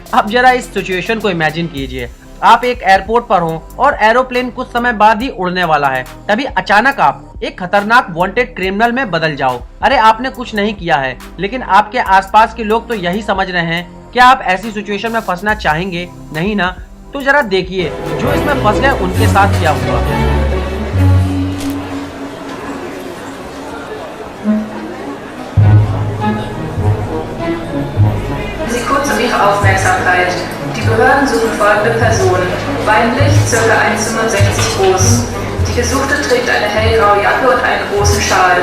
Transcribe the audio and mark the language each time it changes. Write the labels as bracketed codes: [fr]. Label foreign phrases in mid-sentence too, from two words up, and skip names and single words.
[hi] अब जरा इस सिचुएशन को इमेजिन कीजिए, आप एक एयरपोर्ट पर हो और एरोप्लेन कुछ समय बाद ही उड़ने वाला है। तभी अचानक आप एक खतरनाक [en] wanted criminal [hi] में बदल जाओ। अरे आपने कुछ नहीं किया है, लेकिन आपके आसपास के लोग तो यही समझ रहे हैं। क्या आप ऐसी सिचुएशन में फंसना चाहेंगे? नहीं ना। तो जरा देखिए जो इसमें फंस गए उनके साथ क्या हुआ। [de] Sie kurz um Ihre Aufmerksamkeit. Die Behörden suchen folgende Personen. Weiblich, ca. 1,65 groß. Die Gesuchte trägt eine hellgraue Jacke und einen großen Schal.